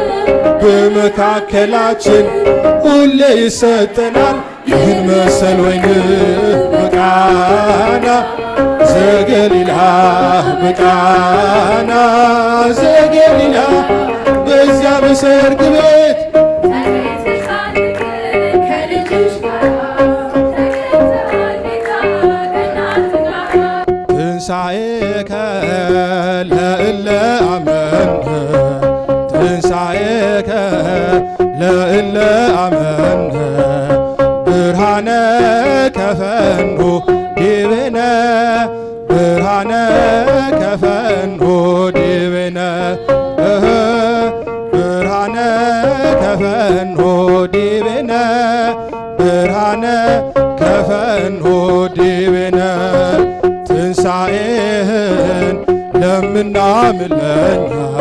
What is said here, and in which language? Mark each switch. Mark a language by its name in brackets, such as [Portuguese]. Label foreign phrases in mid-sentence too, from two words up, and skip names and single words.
[Amharic] በመካከላችን ሁሌ ይሰጠናል ይህን መሰል ወይን በቃና ዘገሊላ በቃና ዘገሊላ በዚያ በሰርግ ቤት [Geez] ትንሣኤከ ለእለ አመንከ ትንሣኤከ ለእለ አመንከ ብርሃነ ከፈኑ ዲብነ ብርሃነ ከፈኑ ዲብነ ብርሃነ ከፈኑ ዲብነ ብርሃነ ከፈኑ ከፈኖ ዲቤነ [Amharic] ትንሣኤህን ለምናምን ለኛ